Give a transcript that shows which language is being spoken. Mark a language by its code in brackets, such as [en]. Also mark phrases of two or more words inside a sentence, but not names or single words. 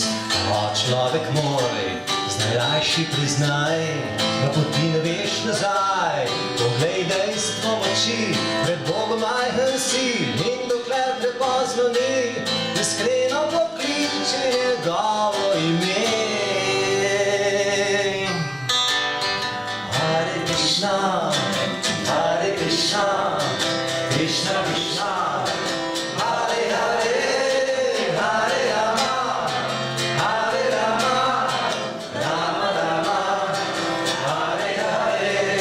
[sl] O, človek moj, zdaj rajši priznaj, da poti ne veš nazaj. Poglej dejstvo v oči, pred Bogom majhen si, in dokler prepozno ni, iskreno pokliči njegovo ime. [sa] हरे कृष्ण, हरे कृष्ण, कृष्ण कृष्ण, हरे हरे, हरे राम, हरे राम, राम राम, हरे हरे.